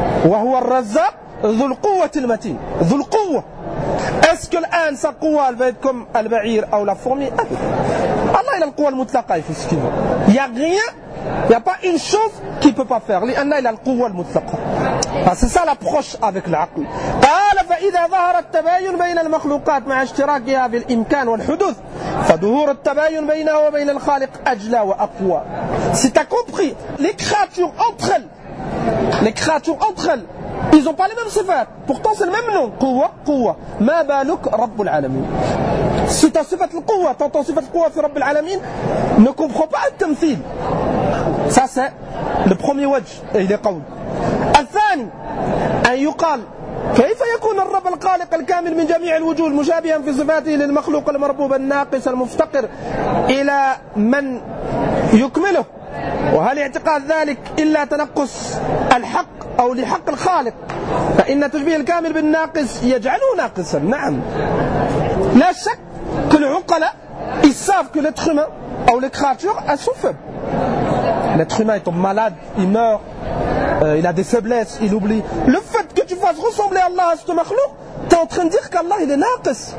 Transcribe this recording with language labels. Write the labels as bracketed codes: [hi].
[ar] Wa huwa ar-razzaq dhul quwwati al-matin. Dhul quwwa. [fr] Est-ce que l'an sa quwwa elle va être comme al-ba'ir ou la fourmi? Allah il a al-quwwa al-mutlaqa, il fait ce qu'il veut. Il n'y a rien, il n'y a pas une chose qu'il ne peut pas faire. L'anna il a al-quwwa al-mutlaqa. C'est ça l'approche avec l'aql. [ar] فإذا ظهر التباين بين المخلوقات مع اشتراكها بالإمكان والحدوث فظهور التباين بينها وبين الخالق أجلى وأقوى. [fr] Si t'as compris, les créatures entre elles, ils n'ont pas les mêmes sifat. Pourtant c'est le même nom. [ar] قوة قوة. ما بالك رب العالمين. [fr] Si t'as sifat القوة, t'entends sifat القوة [ar] في رب العالمين, [fr] ne comprends pas le تمثيل. Ça c'est le premier وجه. Et il est قول. [ar] الثاني أن يقال كيف يكون الرب القالق الكامل من جميع الوجوه مشابها في صفاته للمخلوق المربوب الناقص المفتقر إلى من يكمله؟ وهل اعتقاد ذلك إلا تنقص الحق أو لحق الخالق؟ فإن تشبيه الكامل بالناقص يجعله ناقصا. نعم لا شك كل عقلاء يعرف [fr] que l'être humain ou les créatures sont faibles. L'être humain est malade, il meurt, il a des faiblesses, il oublie. Le fait que tu fasses ressembler Allah à ce makhlouq, t'es en train de dire qu'Allah il est naqis.